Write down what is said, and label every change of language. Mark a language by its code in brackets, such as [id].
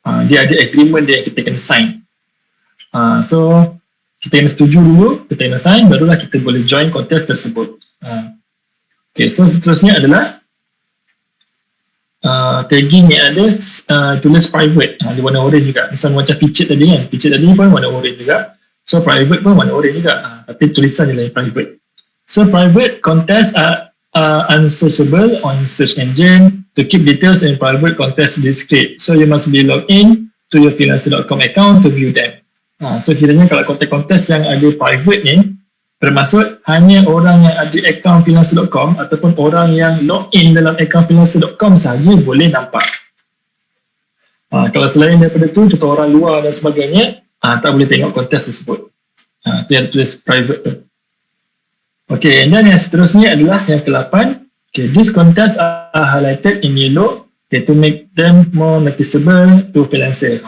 [ms] Dia ada agreement dia yang kita kena sign. So kita kena setuju dulu, kita kena sign, barulah kita boleh join contest tersebut. Okay, so seterusnya adalah tagging yang ada tulis private. Dia warna orange juga. Misal macam featured tadi kan, featured tadi pun warna orange juga. So private pun warna orange juga. Tapi tulisan je lah yang private. [en] So private contest are unsearchable on search engine. To keep details in private contest discreet. So you must be logged in to your freelancer.com account to view them. [ms] So kiranya kalau kontes-kontes yang ada private ni, bermaksud hanya orang yang ada account freelancer.com ataupun orang yang log in dalam account freelancer.com sahaja boleh nampak. Kalau selain daripada tu, contoh orang luar dan sebagainya, tak boleh tengok kontes tersebut. Tu yang tulis private tu. [en] Okay, and then [ms] yang seterusnya adalah yang ke-8, [en] Okay, these contests are highlighted in yellow, okay, to make them more noticeable to freelancer.